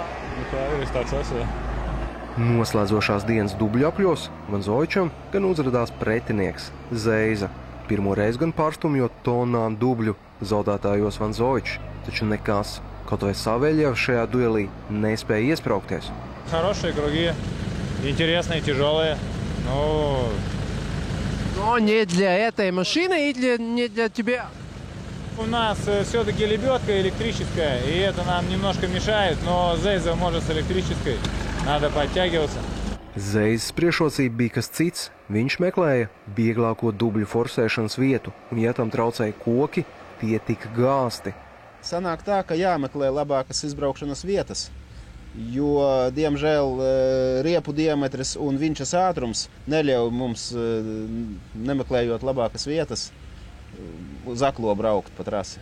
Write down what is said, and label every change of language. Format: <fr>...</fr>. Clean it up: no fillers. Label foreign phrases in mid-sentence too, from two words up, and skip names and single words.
<lv>Nu, tā ir, es tāds esmu. Noslēdzošās dienas dubļu apļos Vanzovičam gan uzradās pretinieks Zeiza. Pirmo reizi gan pārstumjot tonnām dubļu zaudētājos Vanzovičs, taču nekas, kaut vai Saveļjevs šajā duelī nespēja iespraukties.</lv> <ru>Хорошие круги, интересные, тяжелые. Но не для этой машины и не для тебя. У нас все-таки лебедка электрическая, и это нам немножко мешает, но Зейза может с электрической. Надо подтягиваться.</ru> <lv>Zeizes priekšrocība bija kas cits. Viņš meklēja vieglāko dubļu forsēšanas vietu, un ja tam traucēja koki, tie tika gāsti. Sanāk tā, ka jāmeklē labākas izbraukšanas vietas, jo, diemžēl, riepu diametrs un vinčas ātrums neļauj mums, nemeklējot labākas vietas, uz aklo braukt pa trasi.</lv>